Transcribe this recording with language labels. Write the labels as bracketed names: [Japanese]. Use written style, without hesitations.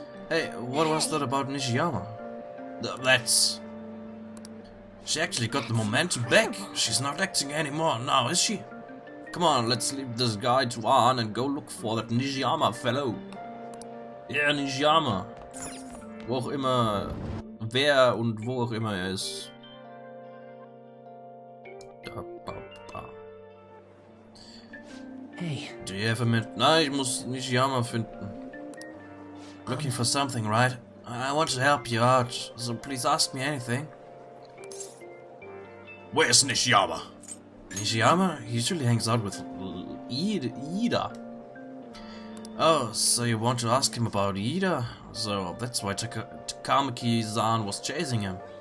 [English] Hey, what was that about Nishiyama? That's... She actually got the momentum back. She's not acting anymore now, is she? Come on, let's leave this guy to Arn and go look for that Nishiyama fellow. Yeah, Nishiyama. [German] Wo auch immer, wer und wo auch immer er ist. [English] Hey. Do you have a minute? [German] Nein, ich muss Nishiyama finden. [English] Looking for something, right? I want to help you out, so please ask me anything. Where's Nishiyama? Nishiyama? He usually hangs out with Ida. Oh, so you want to ask him about Ida? So that's why Takamaki-san was chasing him.